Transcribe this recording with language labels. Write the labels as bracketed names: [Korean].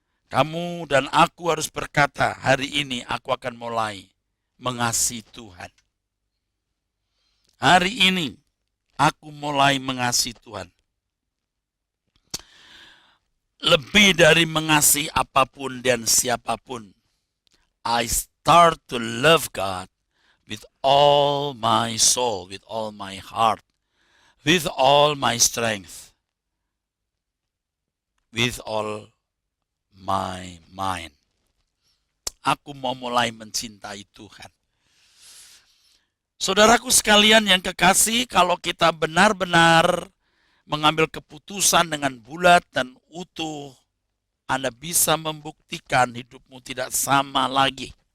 [Indonesian] Kamu dan aku harus berkata, hari ini aku akan mulai mengasihi Tuhan. Hari ini aku mulai mengasihi Tuhan. Lebih dari mengasihi apapun dan siapapun. [English] I start to love God with all my soul, with all my heart, with all my strength, with all my mind. [Indonesian] Aku mau mulai mencintai Tuhan. Saudaraku sekalian yang kekasih, kalau kita benar-benar mengambil keputusan dengan bulat dan utuh, Anda bisa membuktikan hidupmu tidak sama lagi.